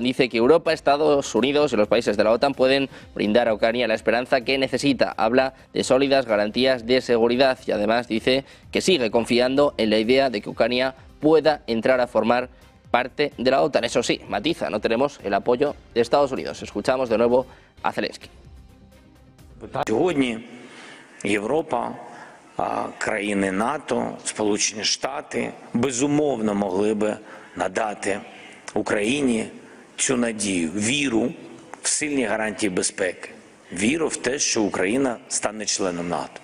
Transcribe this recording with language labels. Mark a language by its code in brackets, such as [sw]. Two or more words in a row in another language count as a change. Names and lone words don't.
[es] Dice que Europa, Estados Unidos y los países de la OTAN pueden brindar a Ucrania la esperanza que necesita. Habla de sólidas garantías de seguridad y además dice que sigue confiando en la idea de que Ucrania pueda entrar a formar parte de la OTAN. Eso sí, matiza, no tenemos el apoyo de Estados Unidos. Escuchamos de nuevo a Zelensky. [uk] Сьогодні Європа, країни НАТО, Сполучені Штати безумовно могли би надати Україні цю надію, віру в сильні гарантії безпеки, віру в те, що Україна стане членом НАТО.